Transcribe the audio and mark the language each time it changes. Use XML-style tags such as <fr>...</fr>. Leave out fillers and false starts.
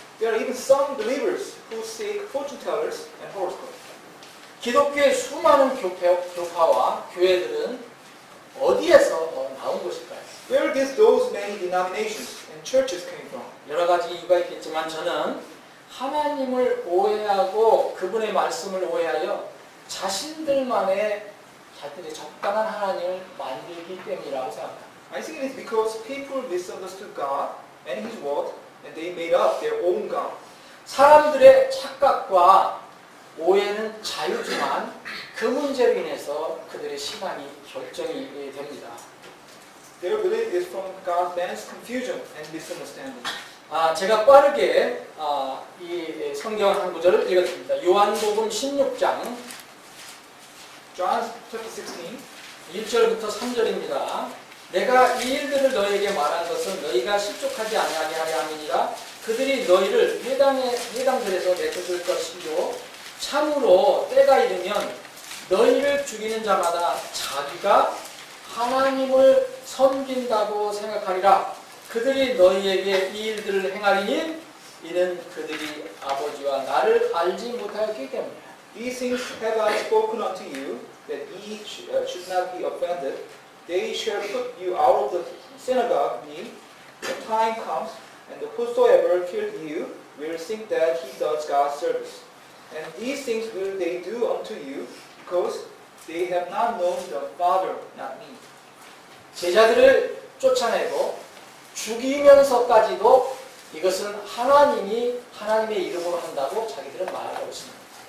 <en>There are even some believers who seek fortune tellers and horoscopes.</en> <ko>기독교의 수많은 교파와 교회들은 어디에서 나온 것일까요?</ko> <en>Where did those many denominations and churches came from?</en> <ko>여러 가지 이유가 있겠지만 저는 하나님을 오해하고 그분의 말씀을 오해하여 자신들만의 자신들의 적당한 하나님을 만들기 때문이라고 생각합니다.</ko> <en>I think it is because people misunderstood God and His Word, and they made up their own God.</en> <ko>사람들의 착각과 오해는 자유지만 그 문제로 인해서 그들의 신앙이 결정이 됩니다.</ko> <en>Their belief is from God's man's confusion and misunderstanding.</en> <ko>제가 빠르게 이 성경 한 구절을 읽었습니다. 요한복음 16장</ko> <en>John chapter 16.</en> <ko>1절부터 3절입니다. 내가 이 일들을 너희에게 말한 것은 너희가 실족하지 아니하게 하려 함이니라. 그들이 너희를 회당들에서 내쫓을 것이요 참으로 때가 이르면 너희를 죽이는 자마다 자기가 하나님을 섬긴다고 생각하리라. 그들이 너희에게 이 일들을 행하리니 이는 그들이 아버지와 나를 알지 못하였기 때문이라.</ko> <en>These things have I spoken unto you, that ye should not be offended. They shall put you out of the synagogue. The time comes, and whosoever killed you will think that he does God's service. And these things will they do unto you, because they have not known the Father, not me.</en> <ko>제자들을 쫓아내고 죽이면서까지도 이것은 하나님이 하나님의 이름으로 한다고 자기들은 말하고 있습니다.</ko>